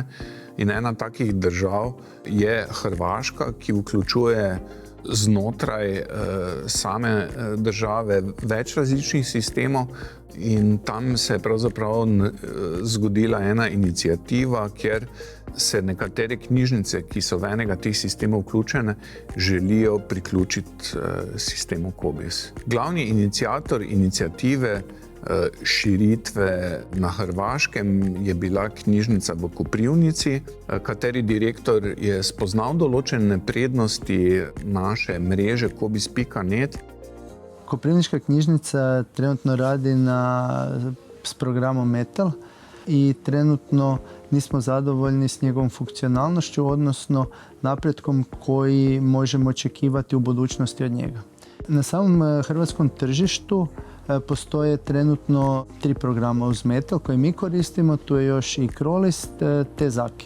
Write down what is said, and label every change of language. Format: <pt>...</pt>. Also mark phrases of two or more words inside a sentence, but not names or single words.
<sl>In ena takih držav je Hrvaška, ki vključuje znotraj same države več različnih sistemov in tam se je pravzaprav zgodila ena iniciativa, kjer se nekatere knjižnice, ki so v enega teh sistemov vključene, želijo priključiti sistemu COBISS. Glavni iniciator iniciative širitve na Hrvaškem je bila knjižnica v Koprivnici, kateri direktor je spoznal določene prednosti naše mreže COBISS.net.</sl> <hr>Koprivnička knjižnica trenutno radi s programom Metal i trenutno nismo zadovoljni s njegovom funkcionalnošću, odnosno napretkom koji možemo očekivati u budućnosti od njega. Na samom hrvatskom tržištu postoje trenutno 3 programa uz Metal koje mi koristimo, tu je još i Crolist te Zaki.</hr>